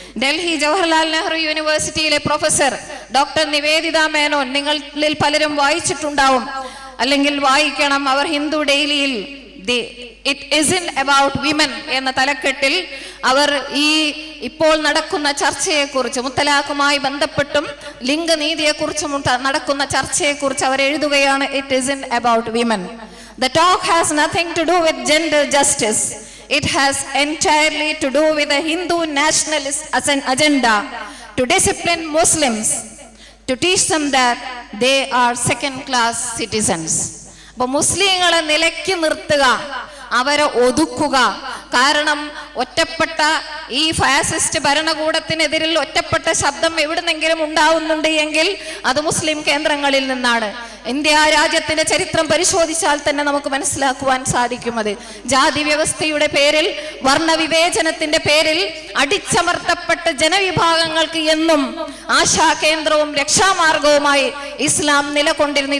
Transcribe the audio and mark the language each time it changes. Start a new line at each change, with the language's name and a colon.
Malayalam: ഡൽഹി ജവഹർലാൽ നെഹ്റു യൂണിവേഴ്സിറ്റിയിലെ professor doctor Nivedita Menon, നിങ്ങളിൽ പലരും വായിച്ചിട്ടുണ്ടാവും, അല്ലെങ്കിൽ വായിക്കണം. അവർ ഹിന്ദു ഡെയിലിയിൽ
English: it isn't about women
Malayalam: എന്ന തലക്കെട്ടിൽ അവർ ഈ ഇപ്പോൾ നടക്കുന്ന ചർച്ചയെക്കുറിച്ച്, മുത്തലാഖുമായി ബന്ധപ്പെട്ടും ലിംഗനീതിയെക്കുറിച്ചും നടക്കുന്ന ചർച്ചയെക്കുറിച്ച് അവർ എഴുതുകയാണ്.
English: It isn't about women. The talk has nothing to do with gender justice. It has entirely to do with a Hindu nationalist agenda to discipline Muslims, to teach them that they are second-class citizens.
Malayalam: അപ്പോൾ മുസ്ലിങ്ങളെ നിലയ്ക്ക് നിർത്തുക, അവരെ ഒതുക്കുക. കാരണം ഒറ്റപ്പെട്ട ഈ fascist ഭരണകൂടത്തിനെതിരിൽ ഒറ്റപ്പെട്ട ശബ്ദം എവിടുന്നെങ്കിലും ഉണ്ടാവുന്നുണ്ട് എങ്കിൽ അത് മുസ്ലിം കേന്ദ്രങ്ങളിൽ നിന്നാണ്. ഇന്ത്യ രാജ്യത്തിന്റെ ചരിത്രം പരിശോധിച്ചാൽ തന്നെ നമുക്ക് മനസ്സിലാക്കുവാൻ സാധിക്കുന്നത്, ജാതി വ്യവസ്ഥയുടെ പേരിൽ, വർണ്ണവിവേചനത്തിന്റെ പേരിൽ അടിച്ചമർത്തപ്പെട്ട ജനവിഭാഗങ്ങൾക്ക് എന്നും ആശാകേന്ദ്രവും രക്ഷാമാർഗവുമായി ഇസ്ലാം നിലകൊണ്ടിരുന്നു.